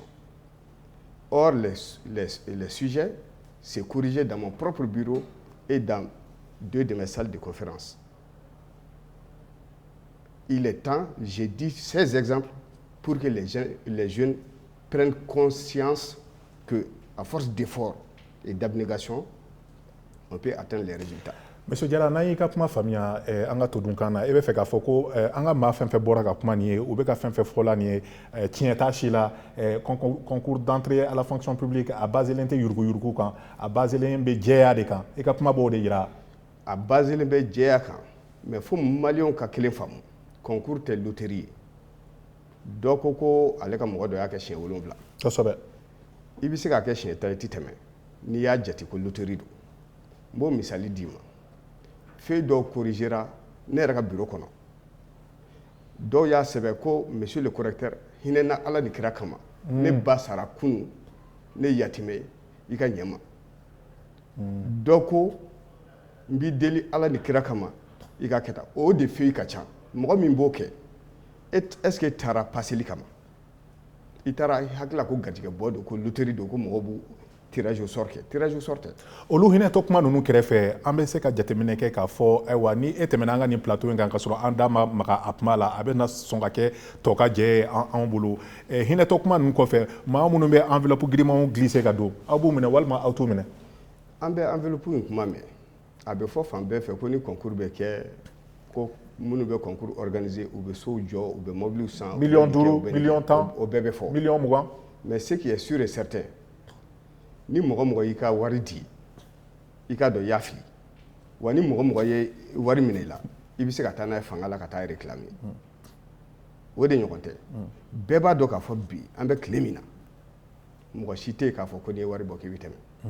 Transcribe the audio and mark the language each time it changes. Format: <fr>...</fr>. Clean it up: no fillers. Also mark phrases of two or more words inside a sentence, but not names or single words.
<fr>Or, les sujets, c'est corrigé dans mon propre bureau et dans deux de mes salles de conférence. Il est temps, j'ai dit ces exemples pour que les jeunes prennent conscience qu'à force d'efforts et d'abnégation, on peut atteindre les résultats.</fr> <bm>Monsieur Diarra, n'a ka kuma faamuya an ka todunkan na, e bɛ fɛ k'a fɔ ko an ka maa fɛn fɛn bɔra ka kuma nin ye, u bɛ ka fɛn fɛn fɔla nin ye, tiɲɛ t'a si la,</bm> <fr>concours d'entrée à la fonction publique</fr> <bm>a baselen tɛ yurugu-yurugu kan, a baselen bɛ jɛya de kan, e ka kuma b'o de yira. A baselen bɛ jɛya kan, mais fo maliyɛnw ka kelen faamu, concours tɛ loterie ye. Dɔ ko ale ka mɔgɔ dɔ y'a kɛ siɲɛ 7. Kosɛbɛ. I bɛ se k'a kɛ siɲɛ 10 i tɛ tɛmɛ, n'i y'a jate ko loterie don. N b'o misali d'i ma. Fɛn dɔw corrigera ne yɛrɛ ka bureau kɔnɔ. Dɔw y'a sɛbɛn ko</bm> <fr>monsieur le correcteur</fr> <bm>hinɛ na Ala ni kira kama. Ne ba sara kunun, ne yatimɛ i ka ɲɛ ma. Dɔ ko n b'i deli Ala ni kira kama i ka kɛ tan. O de feuille ka ca. Mɔgɔ min b'o kɛ,</bm> <fr>est-ce que</fr> <bm>i taara paseli kama? I taara hakilila ko garijɛgɛ bɔ don, ko loterie don, ko mɔgɔw b'u</bm> <fr>tirage au sort</fr> <bm>kɛ.</bm> <fr>Tirage au sort</fr> <bm>tɛ. Olu hinɛ to kuma ninnu kɛrɛfɛ, an bɛ se ka jateminɛ kɛ k'a fɔ ayiwa ni e tɛmɛna an ka nin plateau in kan ka sɔrɔ an da ma maga a kuma la, a bɛ na sɔn ka kɛ tɔ ka jɛ ye an bolo. Hinɛ to kuma ninnu kɔfɛ, maa minnu bɛ enveloppe girimanw glisser ka don, aw b'u minɛ walima aw t'u minɛ? An bɛ enveloppe in kuma mɛn. A bɛ fɔ fan bɛɛ fɛ ko ni concours bɛ kɛ, ko minnu bɛ</bm> <fr>concours organiser</fr> <bm>u bɛ sow jɔ, u bɛ mobiliw san. Million 5, million 10, o bɛɛ bɛ fɔ. Million 20.</bm> <fr>Mais ce qui est sûr et certain,</fr> <bm>ni mɔgɔ mɔgɔ y'i ka wari di, i ka dɔn i y'a fili. Wa ni mɔgɔ mɔgɔ ye wari minɛ i la, i bɛ se ka taa n'a ye fanga la ka taa réclamer. O de ɲɔgɔn tɛ. Bɛɛ b'a dɔn k'a fɔ bi an bɛ tile min na, mɔgɔ si tɛ yen k'a fɔ ko n'i ye wari bɔ k'i bɛ tɛmɛ.</bm>